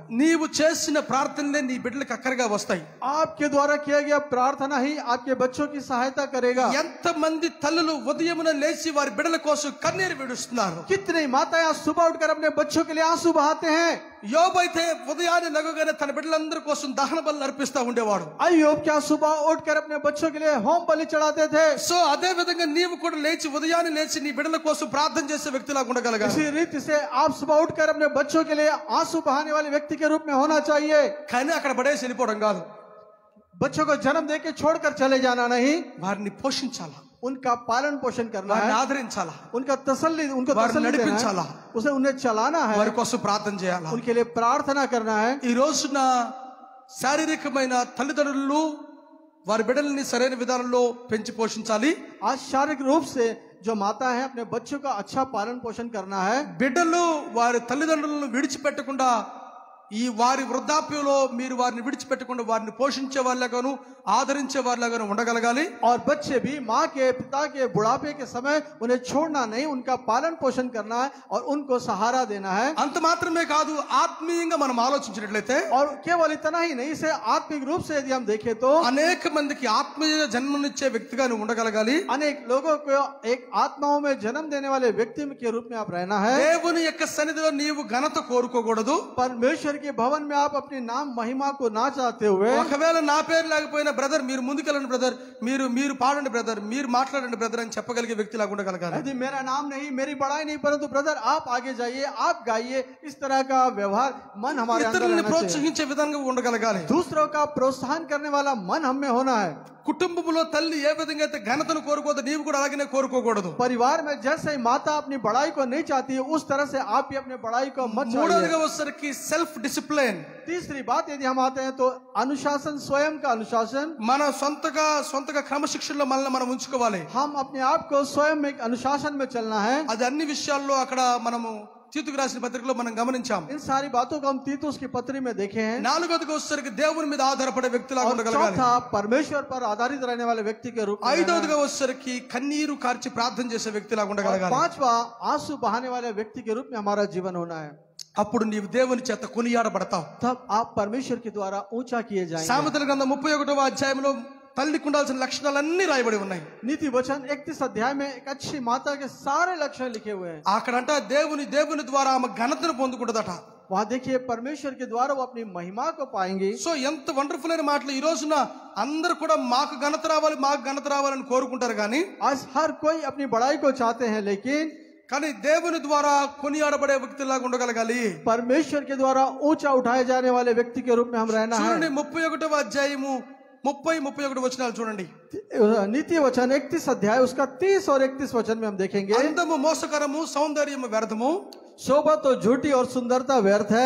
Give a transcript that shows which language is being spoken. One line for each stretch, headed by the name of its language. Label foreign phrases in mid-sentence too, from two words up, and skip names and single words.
Telugu: నీవు చేసిన ప్రార్థనలే నీ బిడ్డలకు అక్కరగా వస్తాయి.
Hindi: आपके द्वारा किया गया प्रार्थना ही आपके बच्चों की सहायता करेगा।
Telugu: ఎంత మంది తల్లులు ఉదయమున లేచి వారి బిడ్డల కోసం కన్నీరు విడుస్తున్నారు.
Hindi: कितनी माताएं सुबह उठकर अपने बच्चों के लिए आंसू बहाते हैं।
Telugu: యోబు అయితే ఉదయాన్నే లెగగానే తన బిడ్డలందరి కోసం దహన బలులు అర్పిస్తా ఉండేవాడు.
Hindi: अय्यूब क्या सुबह उठकर अपने बच्चों के लिए होम बलि चढ़ाते थे।
Telugu: సో అదే విధంగా నీవు కూడా లేచి ఉదయాన్నే లేచి నీ బిడ్డల కోసం ప్రార్థన చేసే వ్యక్తిలాగా ఉండగలగాలి.
Hindi: इसी रीति से आप सुबह उठकर अपने बच्चों के लिए आंसू बहाने वाले व्यक्ति के रूप में होना चाहिए।
Telugu: కానీ అక్కడ పడేసి వెళ్ళిపోవడం కాదు,
Hindi: बच्चों को जन्म देके छोड़कर चले जाना नहीं,
Telugu: వారిని పోషించాలా,
Hindi: उनका पालन पोषण करना
Telugu: వారిని
Hindi: है,
Telugu: ఆదరించాలా,
Hindi: उनका तसल्ली, उनको
Telugu: వారిని
Hindi: तसल्ली देना
Telugu: నడిపించాలా,
Hindi: है, उसे उन्हें चलाना है,
Telugu: వారి కోసం ప్రార్థన చేయాలా.
Hindi: उनके लिए प्रार्थना करना है।
Telugu: ఈ రోజున శారీరకమైన తల్లిదండ్రులు వారి బిడ్డల్ని సరైన విధానంలో పెంచి పోషించాలి.
Hindi: आज शारीरिक रूप से जो माता है अपने बच्चों का अच्छा पालन पोषण करना है।
Telugu: బిడ్డలు వారి తల్లిదండ్రులను విడిచిపెట్టకుండా ఈ వారి వృద్ధాప్యంలో మీరు వారిని విడిచిపెట్టకుండా వారిని పోషించే వాళ్ళగాను ఆదరించే వాళ్ళగాను ఉండగలగాలి.
Hindi: और बच्चे भी माँ के पिता के बुढ़ापे के समय उन्हें छोड़ना नहीं, उनका पालन पोषण करना है और उनको सहारा देना है।
Telugu: అంత మాత్రమే కాదు, ఆత్మీయంగా మనం ఆలోచించినట్లయితే
Hindi: और केवल इतना ही नहीं, इसे आत्मिक रूप से यदि हम देखें तो
Telugu: అనేక మందికి ఆత్మీయ జన్మనిచ్చే వ్యక్తిగా నువ్వు ఉండగలగాలి.
Hindi: अनेक लोगों को एक आत्माओं में जन्म देने वाले व्यक्ति के रूप में आप रहना है।
Telugu: దేవుని యొక్క సన్నిధిలో నీవు ఘనత కోరుకోకూడదు.
Hindi: परमेश्वर के भवन में आप अपने नाम महिमा को ना चाहते हुए,
Telugu: ఒకవేళ నా పేరు లేకపోయినా బ్రదర్ మీరు ముందుకెళ్ళండి బ్రదర్, మీరు పాడండి బ్రదర్, మీరు మాట్లాడండి బ్రదర్ అని చెప్పగలిగే వ్యక్తిలాగా ఉండగలగాలి.
Hindi: यदि मेरा नाम नहीं, मेरी बड़ाई नहीं, परंतु ब्रदर आप आगे जाइए, आप गाइए, इस तरह का व्यवहार मन हमारे अंदर
Telugu: ఇతరులని
Hindi: रहना चाहिए।
Telugu: ప్రోత్సహించే విధంగా ఉండగలగాలి.
Hindi: दूसरों का प्रोत्साहन करने वाला मन हम में होना है।
Telugu: కుటుంబంలో తల్లి ఏ విధంగా అయితే ఘనతను కోరుకోదు నీవు కూడా అలాగనే కోరుకోకూడదు.
Hindi: परिवार में जैसे ही माता अपनी बड़ाई को नहीं चाहती है, उस तरह से आप भी अपने बड़ाई को मत
Telugu: మూడవదిగా
Hindi: चाहिए।
Telugu: వచ్చేసరికి
English: self discipline.
Hindi: तीसरी बात यदि हम आते हैं तो अनुशासन, स्वयं का अनुशासन।
Telugu: మన సొంతగా క్రమశిక్షణలో మనల్ని మనం ఉంచుకోవాలి.
Hindi: हम अपने आप को स्वयं एक अनुशासन में चलना है।
Telugu: అది అన్ని విషయాల్లో అక్కడ మనము తీతుకు రాసిన పత్రికలో మనం గమనించాం.
Hindi: इन सारी बातों को हम तीतुस की पत्री में देखे हैं।
Telugu: నాలుగవదిగా వచ్చేసరికి దేవుని మీద ఆధారపడే వ్యక్తిలాగా
Hindi: और
Telugu: ఉండగలగాలి.
Hindi: चौथा परमेश्वर पर आधारित रहने वाले व्यक्ति के रूप में रहना है।
Telugu: ఐదవదిగా వచ్చేసరికి కన్నీరు కార్చి ప్రార్థన చేసే వ్యక్తిలాగా
Hindi: और
Telugu: ఉండగలగాలి.
Hindi: पांचवा आंसू बहाने वाले व्यक्ति के रूप में हमारा जीवन होना है।
Telugu: అప్పుడు నీవు దేవుని చేత కొనియాడబడతావు.
Hindi: तब आप परमेश्वर के द्वारा ऊंचा किए जाएंगे।
Telugu: సామెతల గ్రంథం 31వ అధ్యాయంలో తల్లికి ఉండాల్సిన లక్షణాలన్నీ రాయబడి ఉన్నాయి.
Hindi: नीति वचन 31 अध्याय में एक अच्छी माता के सारे लक्षण लिखे हुए हैं।
Telugu: అక్కడంట దేవుని ద్వారా ఆమె ఘనతను పొందుకుంటుందట.
Hindi: वहाँ देखिए परमेश्वर के द्वारा वो अपनी महिमा को पाएंगी।
Telugu: సో ఎంత వండర్ఫుల్ అయిన మాటలు. ఈ రోజున అందరూ కూడా మాకు ఘనత రావాలని కోరుకుంటారు కానీ
Hindi: आज हर कोई अपनी बड़ाई को चाहते हैं, लेकिन
Telugu: కానీ దేవుని ద్వారా కొనియాడబడే వ్యక్తిలాగా ఉండగలగాలి.
Hindi: परमेश्वर के द्वारा ऊंचा उठाए जाने वाले व्यक्ति के रूप में हम रहना
Telugu: చూడండి
Hindi: है।
Telugu: 31వ అధ్యాయము 30-31 వచనాలు చూడండి.
Hindi: नीति वचन 31 अध्याय उसका 30 और 31 वचन में हम देखेंगे।
Telugu: అందము మోసకరము, సౌందర్యము వ్యర్థము,
Hindi: शोभा तो झूठी और सुंदरता व्यर्थ है।